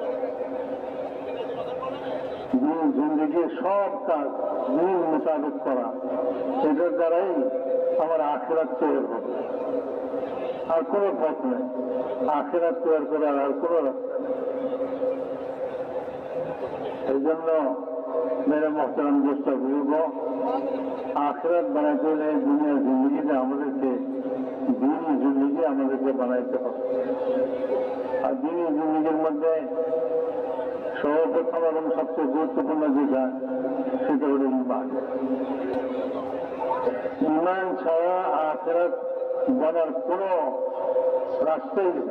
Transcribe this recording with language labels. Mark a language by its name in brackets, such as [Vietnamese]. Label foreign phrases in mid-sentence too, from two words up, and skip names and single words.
[Bangla] দিন জিন্দগির সব কাজ দিন মোতাবেক করা, এটার দ্বারাই আমার আখিরাত তৈরি হবে। আর কোনো পথ নেই, আখিরাত তৈরি করার আর কোনো রাস্তা নেই। এই জন্য [Urdu] میرے محترم دوستوں بزرگوں، [Bangla] আখিরাত বানাইতে হলে দুনিয়ার জিন্দগিতে আমাদেরকে দিনই জিন্দগি আমাদেরকে বানাইতে হবে। আর দিনই জিন্দগির মধ্যে সর্বপ্রথম এবং সবচেয়ে গুরুত্বপূর্ণ যেটা সেটা হল ঈমান। ঈমান ছাড়া আখিরাত বলার কোনো রাস্তাই নেই।